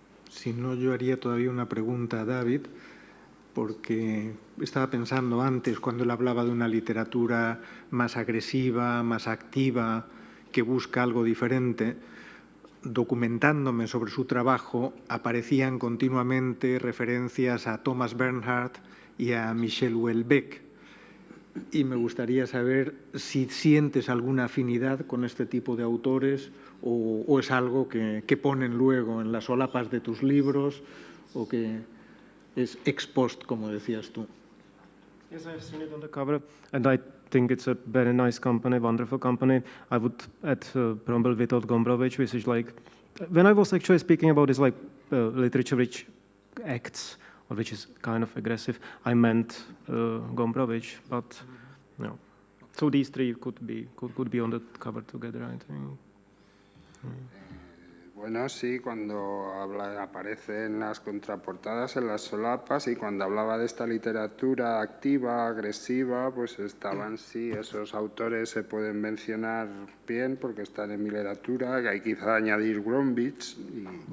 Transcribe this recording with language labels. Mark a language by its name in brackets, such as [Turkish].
[Spanish] Si no, yo haría todavía una pregunta a David, porque estaba pensando antes, cuando él hablaba de una literatura más agresiva, más activa, que busca algo diferente, documentándome sobre su trabajo, aparecían continuamente referencias a Thomas Bernhard y a Michel Houellebecq. Y me gustaría saber si sientes alguna afinidad con este tipo de autores o es algo que ponen luego en las solapas de tus libros o que es ex post, como decías tú. [English] Yes, I've seen it on the cover, and I think it's a very nice company, wonderful company. I would add Bromberg Witold Gombrowicz, which is like, when I was actually speaking about this, like literature which acts, or which is kind of aggressive, I meant Gombrowicz, but no. So these three could be on the cover together, I think. [Spanish] Bueno, sí, cuando aparece en las contraportadas, en las solapas, y cuando hablaba de esta literatura activa, agresiva, pues estaban, sí, esos autores se pueden mencionar bien porque están en mi literatura, que hay quizá añadir Gombrowicz y...